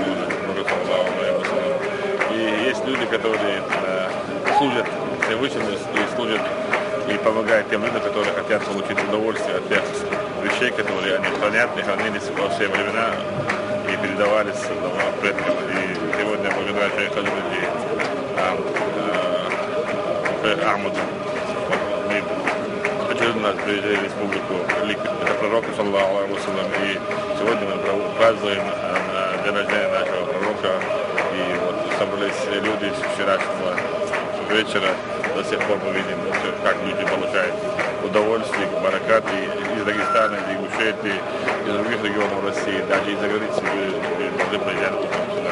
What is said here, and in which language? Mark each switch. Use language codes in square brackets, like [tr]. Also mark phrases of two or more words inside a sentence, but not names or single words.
[ru] и есть люди, которые служат Всевышнему и служат и помогают тем людям, которые хотят получить удовольствие от тех вещей, которые они хранят и хранились во все времена и передавались предкам. И сегодня благодаря Шейху Хаджи Ахмаду нас приезжали в республику. Это пророк, [ar] صلى الله عليه وسلم. [ru] И сегодня мы празднуем день рождения нашего пророка. И вот собрались люди с вчерашнего вечера. До сих пор мы видим, как люди получают удовольствие, баракат из Дагестана, из Ингушетии, из других регионов России, даже из-за границы должны приезжать сюда.